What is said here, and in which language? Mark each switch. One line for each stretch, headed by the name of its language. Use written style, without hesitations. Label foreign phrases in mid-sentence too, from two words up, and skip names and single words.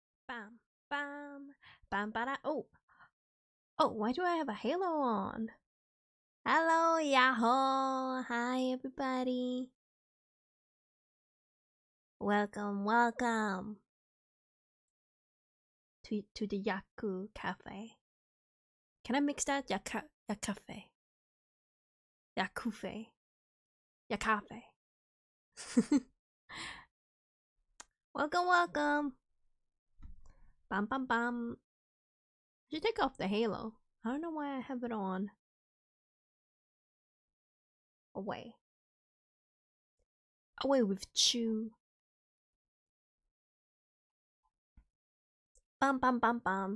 English: Bam, bam, bam, bada. Oh, why do I have a halo on? Hello, Yahoo! Hi, everybody. Welcome to the Yakku cafe. Can I mix that? Yakafe. Yakufe. Yakafe. Welcome. Bam, bam, bam. I should take off the halo. I don't know why I have it on. Away with Chew. Bam, bam, bam, bam.